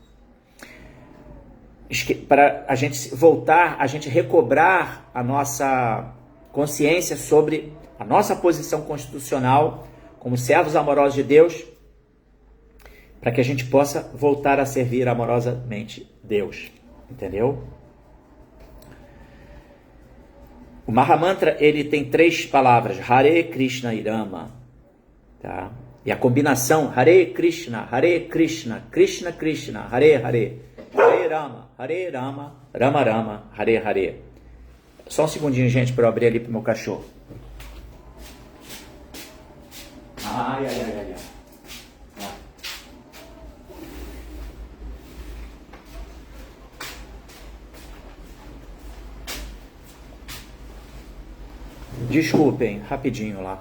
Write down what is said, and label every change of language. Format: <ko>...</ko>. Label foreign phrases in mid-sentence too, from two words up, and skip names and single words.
<pt>Para a gente voltar, a gente recobrar a nossa consciência sobre a nossa posição constitucional como servos amorosos de Deus, para que a gente possa voltar a servir amorosamente Deus. Entendeu? O Mahamantra, ele tem 3 palavras, Hare Krishna e Rama, tá? E a combinação,</pt> <sa>हरे कृष्ण, कृष्ण कृष्ण, हरे हरे, हरे राम, राम राम, हरे हरे.</sa> <pt>Só um segundinho, gente, para eu abrir ali pro meu cachorro. Ai. Desculpem, rapidinho lá.</pt>